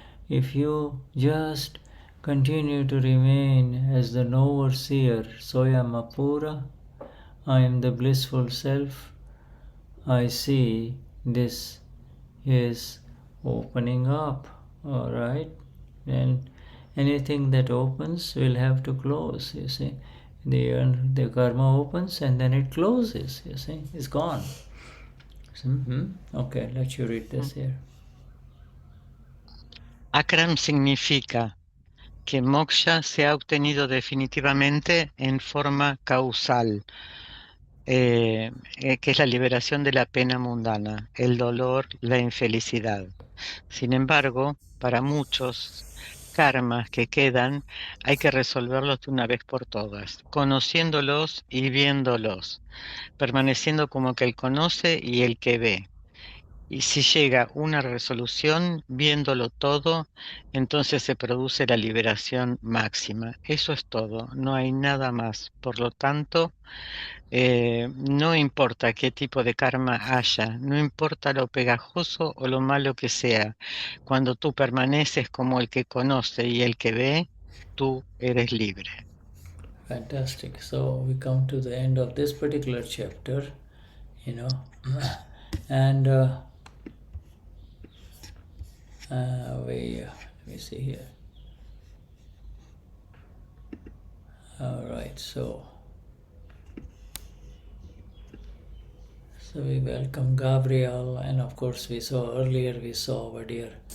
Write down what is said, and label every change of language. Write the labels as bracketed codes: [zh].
[en] If you just continue to remain as the knower-seer, Soyam Apura, I am the blissful self, I see this is opening up, alright? And anything that opens will have to close, you see. The karma opens and then it closes, you see. It's gone. Okay, let you read this here. [es] Akram significa que moksha se ha obtenido definitivamente en forma causal, que es la liberación de la pena mundana, el dolor, la infelicidad. Sin embargo, para muchos karmas que quedan, hay que resolverlos de una vez por todas, conociéndolos y viéndolos, permaneciendo como que el conoce y el que ve. Y si llega una resolución, viéndolo todo, entonces se produce la liberación máxima. Eso es todo, no hay nada más. Por lo tanto, no importa qué tipo de karma haya, no importa lo pegajoso o lo malo que sea, cuando tú permaneces como el que conoce y el que ve, tú eres libre. [en] Fantastic. So we come to the end of this particular chapter, and let me see here. All right, so we welcome Gabriel, and of course we saw over here.